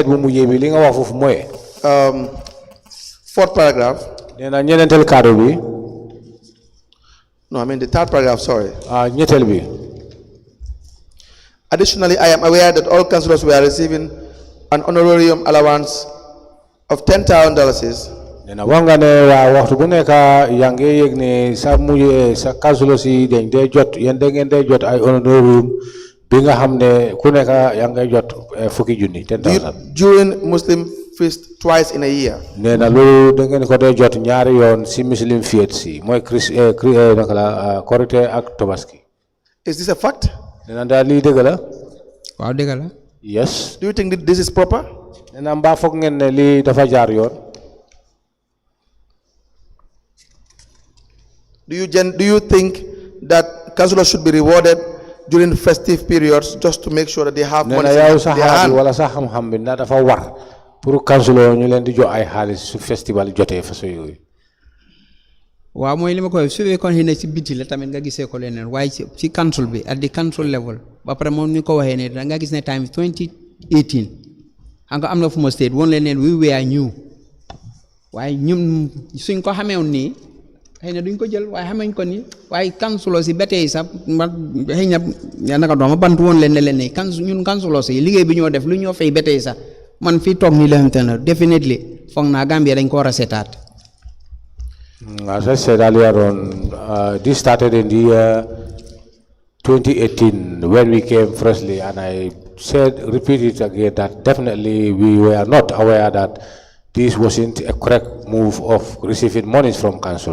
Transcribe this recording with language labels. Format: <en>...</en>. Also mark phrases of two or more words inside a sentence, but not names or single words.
<en>fourth paragraph. Then I tell Kadobi. No, I mean the third paragraph, sorry. Additionally, I am aware that all councillors were receiving an honorarium allowance of $10,000.</en> <wo>Nena wangane wa waxtu bu nekk yaa ngi yëg ne sa mujj sa councillor si dañ dee jot yéen da ngeen dee jot ay honorarium bi nga xam ne ku nekk yaa ngi jot fukki junni 10,000.</wo> <en>During Muslim feast twice in a year.</en> <wo>Nena loolu da ngeen ko dee jot ñaari yoon si</wo> <en>Muslim feast</en> <wo>si mooy naka la Korité ak Tabaski.</wo> <en>Is this a fact?</en> <wo>Nena daal lii dëgg la. waaw dëgg la.</wo> <en>Yes. Do you think that this is proper?</en> <wo>Nena mbaa foog ngeen ne lii dafa jaar yoon.</wo> <en>Do you think that councillors should be rewarded during festive periods just to make sure that they have money in their hand?</en> <wo>Wala sax xam-xam bi ndax dafa war pour councillor ñu leen di jox ay xaalis su festival jotee façon yooyu. waaw mooy li ma koy su fekkoon xëy na ci biti la tamit nga gisee ko leneen waaye ci council bi</wo> <en>at the council level</en> <wo>ba pare moom ni ko waxee ne da nga gis ne time 2018 hanga am na fu ma state woon leen</wo> <en>we were new</en> <wo>waaye ñun suñ ko xameewoon nii xëy na duñ ko jël waaye xameñ ko nii waaye councilors yi ba tey sax ma xëy na naka dooma bant woon leen ne leen ne ñun councilors yi liggéey bi ñoo def lu ñoo fay ba tey sax man fii toog nii la xamante ne definitely foog naa Gambia dañ ko war a seetaat.</wo> <en>As I said earlier on, this started in the year 2018 when we came freshly, and I repeat it again, that definitely we were not aware that this wasn't a correct move of receiving monies from council.</en>